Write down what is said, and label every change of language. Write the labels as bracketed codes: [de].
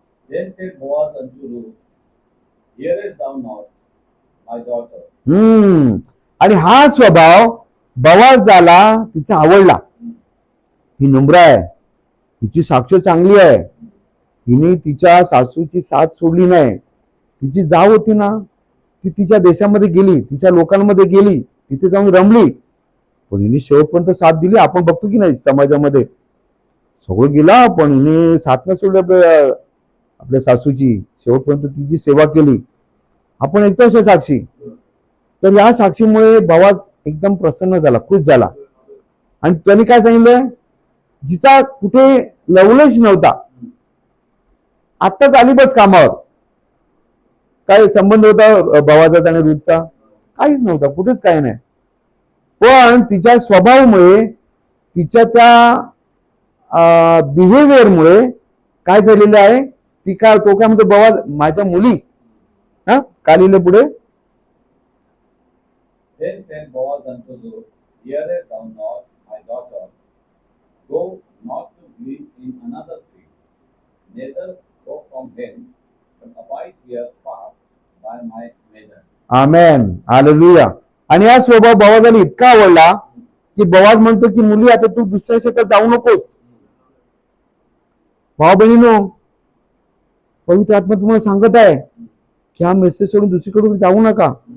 [en] Then said Boaz unto Ruth, Hearest thou not, my daughter? [mr] आणि हा स्वभाव बोआजाला तिचा आवडला. ही नम्र आहे, हिची साक्ष चांगली आहे, हिने तिच्या सासूची साथ सोडली नाही. तिची जाव होती ना, ती तिच्या देशामध्ये गेली, तिच्या लोकांमध्ये गेली, तिथे जाऊन रमली, पण हिने शेवटपर्यंत साथ दिली. आपण बघतो की नाही समाजामध्ये सगळं गेला, पण हिने साथ न सोडली आपल्या सासूची, शेवटपर्यंत तिची सेवा केली. आपण एकदाच साक्षी. तर या साक्षीमुळे बोआज एकदम प्रसन्न झाला, खुश झाला. आणि त्याने काय सांगितलं, जिचा कुठे लवलेश नव्हता, आत्ताच आली बस कामावर. काय संबंध होता बोआजाचा आणि रूथचा? काहीच नव्हता, कुठेच काही नाही. पण तिच्या स्वभावामुळे, तिच्या त्या बिहेवियरमुळे काय झालेलं आहे, ती काय, तो काय म्हणतो, बोआज माझ्या मुली. काय लिहिलं पुढे? [en] Then said Boaz unto Ruth, Hearest thou not, my daughter? Go not to glean in another field, neither go from hence, but abide here fast by my maidens. [mr] Amen. Hallelujah. आणि हा स्वभाव बोआजाला इतका आवडला की बोआज म्हणतो की मुली, आता तू दुसऱ्या शेतात जाऊ नकोस. भाऊ बहिणीनो, पवित्र आत्मा तुम्हाला सांगत आहे की हा मेसेज सोडून दुसरीकडून जाऊ नका.